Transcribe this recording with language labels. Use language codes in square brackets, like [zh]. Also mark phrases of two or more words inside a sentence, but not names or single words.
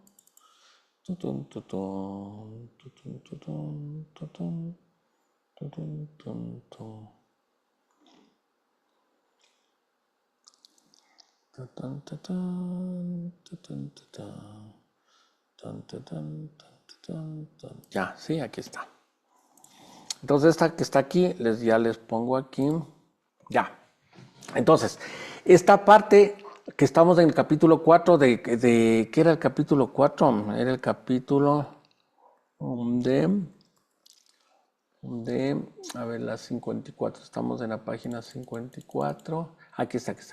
[es] Tutun, tutun, tutun, tutun, tutun, tutun, tutun, tutun. Tutun, tutun, tutun, tutun, tutun, tutun, tutun, tutun. Ya, sí, aquí está. Entonces esta que está aquí, ya les pongo aquí. Ya. Entonces, esta parte que estamos en el capítulo 4 ¿qué era el capítulo 4? Era el capítulo a ver, la 54, estamos en la página 54, aquí está.